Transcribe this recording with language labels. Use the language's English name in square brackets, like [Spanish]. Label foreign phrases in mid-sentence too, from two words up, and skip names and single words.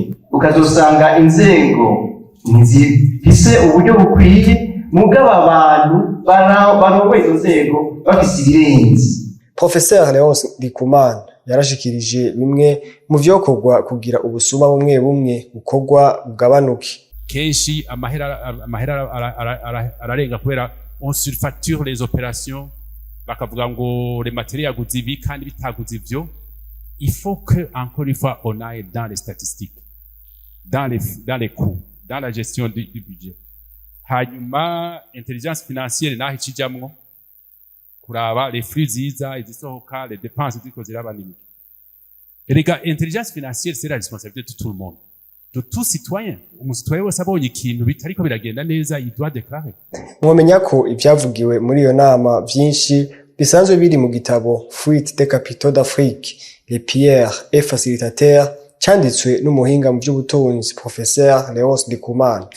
[Rundi] Ukazosanga inzego ntizifise uburyo bukwiye, mugaba abantu barongoye izo nzego bafise ibirenze. Professeur Léonce Ndikumana yarashikirije bimwe mu vyokorwa kugira ubusuma bumwe bukorwa bugabanuke. Kenshi amahera ararenga kubera [French] on surfacture les opérations, [Rundi] bakavuga ngo [French] les matériels [Rundi] yaguze ibi kandi bitaguze ivyo. [French] Il faut que encore une fois on aille dans les statistiques, dans les coûts, dans la gestion du budget. [Rundi] Hanyuma [French] intelligence financière [Rundi] naho ikijamwo kuraba [French] les flux [Rundi] ziza izisohoka, [French] les dépenses [Rundi] ziko ziraba n'imwe. [French] Erega intelligence financière c'est la responsabilité de tout le monde, de tout citoyen. [Rundi] Umusitwaye wese abonye ikintu bitariko biragenda neza [French] il doit déclarer. [Rundi] Mwomenya ko ivyavugiwe muri iyo nama vyinshi bisanzwe biri mu gitabo Fuite des capitaux d'Afrique, les pierres et facilitateurs, canditswe n'umuhinga mu by'ubutunzi Professeur Léonce Ndikumana.